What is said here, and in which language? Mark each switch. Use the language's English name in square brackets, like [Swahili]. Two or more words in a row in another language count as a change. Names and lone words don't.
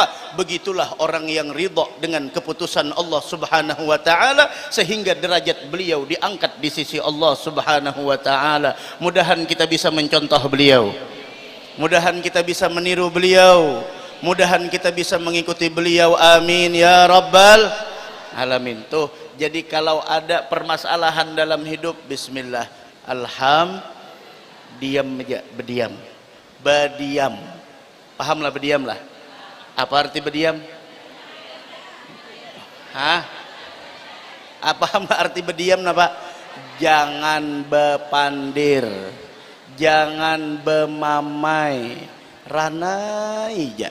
[Indonesian] Begitulah orang yang ridha dengan keputusan Allah [Arabic] سبحانه وتعالى, [Indonesian] sehingga derajat beliau diangkat di sisi Allah [Arabic] سبحانه وتعالى. [Indonesian] Mudahan kita bisa mencontoh beliau, mudahan kita bisa meniru beliau, mudahan kita bisa mengikuti beliau, [Arabic] آمين يا رب العالمين. [Indonesian] Tuh, jadi kalau ada permasalahan dalam hidup, bismillah, diam aja, berdiam, berdiam. Pahamlah berdiam lah. Apa arti berdiam? Hah? Apa arti berdiam napa? [Banjar] Jangan bepandir, jangan bemamai, ranai ja.